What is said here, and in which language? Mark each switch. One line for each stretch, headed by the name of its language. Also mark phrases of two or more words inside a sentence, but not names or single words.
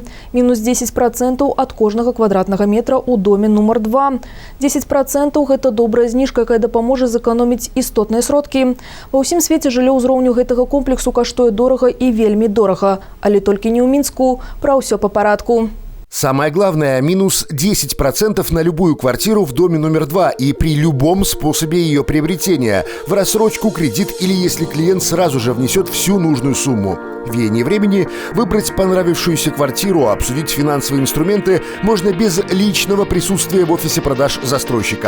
Belarusian: Мінус 10% ад кожнага квадратнага метра ў доме нумар 2. 10% – гэта добрая зніжка, якая дапаможа зэканоміць істотныя сродкі. Ва ўсім свеце жыллё ўзроўню гэтага комплексу каштуе дорага і вельмі дорага. Але толькі не ў Мінску. Пра ўсё па парадку.
Russian: Самое главное – минус 10% на любую квартиру в доме номер 2 и при любом способе ее приобретения. В рассрочку, кредит или если клиент сразу же внесет всю нужную сумму. Веяние времени выбрать понравившуюся квартиру, обсудить финансовые инструменты можно без личного присутствия в офисе продаж застройщика.